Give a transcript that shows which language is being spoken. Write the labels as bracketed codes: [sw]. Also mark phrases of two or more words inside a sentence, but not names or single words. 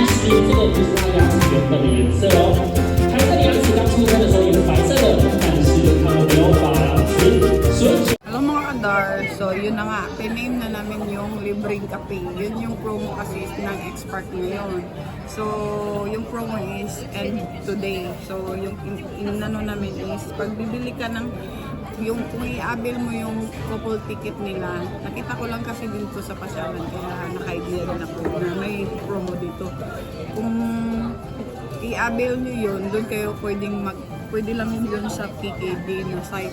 [zh] 这个就是它牙齿原本的颜色哦。它这个牙齿刚出生的时候也是白色的，但是没有发质，所以。 [tl] Hello mga kadar, so yun na nga, piname na namin yung libreng kape. Yun yung promo kasi ng XPark ngayon. [en] So, yung promo is end today. [tl] So, yung inano namin is, pag bibili ka ng, yung kung i-abil mo yung [en] couple ticket [tl] nila, nakita ko lang kasi dito sa pasyalan, kaya naka-idea rin ako na may promo dito. Kung i-abil nyo yun, doon kayo pwede lang yun sa Kkday na site.